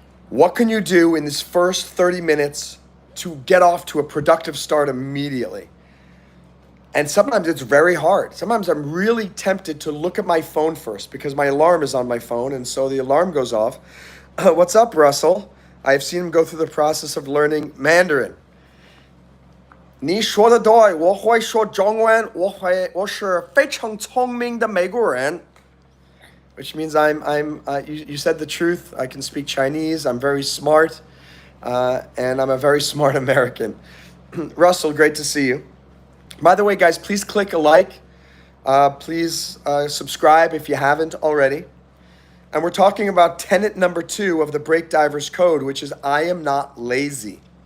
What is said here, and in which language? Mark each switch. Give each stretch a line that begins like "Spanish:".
English: What can you do in this first 30 minutes to get off to a productive start immediately? And sometimes it's very hard. Sometimes I'm really tempted to look at my phone first because my alarm is on my phone, and so the alarm goes off. What's up, Russell? I've seen him go through the process of learning Mandarin.
Chinese: 你说的对，我会说中文，我是非常聪明的美国人。
English: Which means you said the truth. I can speak Chinese. I'm very smart, and I'm a very smart American. Russell, great to see you. By the way, guys, please click a like. Please subscribe if you haven't already. And we're talking about tenet number 2 of the Break Divers Code, which is I am not lazy.